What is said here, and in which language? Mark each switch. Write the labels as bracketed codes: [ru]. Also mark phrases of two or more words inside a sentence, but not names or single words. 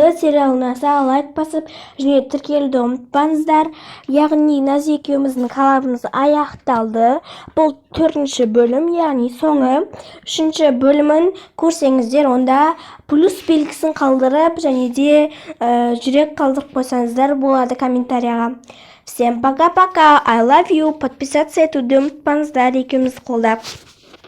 [kk] Сериал ұнаса лайк басып, және тіркелуді ұмытпаңыздар. Яғни Назия екеуміздің коллабымыз аяқталды. Бұл 4-ші бөлім, яғни соңы. 3-ші бөлімін көрсеңіздер, онда плюс белгісін қалдырып, және де жүрек қалдырып қойсаңыздар болады комментарияға. [ru] Всем пока-пока. [en] I love you. [kk] Подписаться етуді ұмытпаңыздар, екеумізді қолдап.